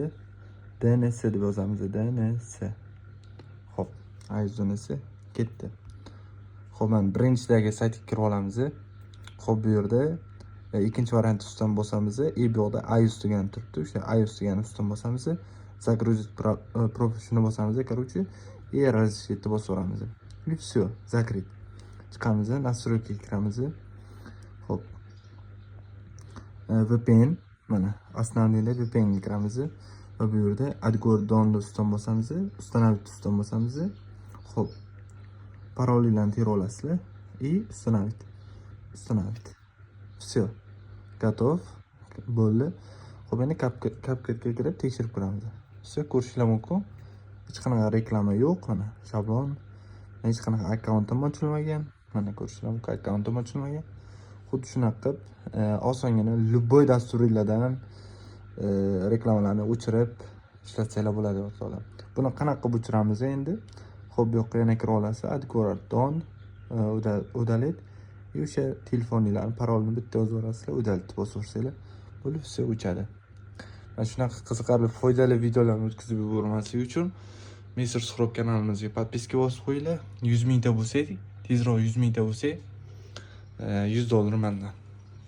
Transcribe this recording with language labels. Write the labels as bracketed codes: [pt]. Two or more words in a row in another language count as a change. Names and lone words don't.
[uz] DNS deb yozamiz. DNS. Xo'p, iOS DNS ketdi. Xo'p, mana birinchidagi saytga kirib olamiz. Xo'p, bu yerda ikkinchi variant ustidan bosamiz. Bu yoqda iOS degani turibdi. O'sha iOS degani ustidan bosamiz. Загрузить profilni bosamiz. [ru] Короче, и разрешить bosaveramiz. И все, закрыть. [uz] Chiqamiz, настройкаga kiramiz. Xo'p. VPN, mana основныйda VPN ga kiramiz. Va bu yerda Adgor download ustidan bosamiz. Установить ustidan bosamiz. Xo'p. Parollarni terib olasizlar. [ru] И установить. Все. Готов. [uz] Bo'ldi. Xo'p, endi CapCutga kirib tekshirib ko'ramiz. Все, ko'rishlar mumkin. Hech qanaqa reklama yo'q, mana shablon. Hech qanaqa akkauntim ochilmagan. Mana ko'rishlar mumkin, akkauntim ochilmagan. Xuddi shunaqa qilib osongina любой dasturinglardan reklamalarni o'chirib ishlatsanglar bo'ladi, o'rtoqlar. Buni qanaqa qilib o'chiramiz endi? Xo'p, bu yoqqa yana kira olasiz. Adgor don [ru] удалить. И [uz] o'sha telefoninglarni parolini bitta yozib yuborasizlar, удалить bosaversanglar, bo'lib все o'chadi. Mana shunaqa qiziqarli, foydali videolarni o'tkazib yubormaslik uchun Mr. Suhrab kanalimizga podpiska bosib qo'yinglar. 100 mingta bo'lsak, tezroq 100 mingta bo'lsak, $100 mendan.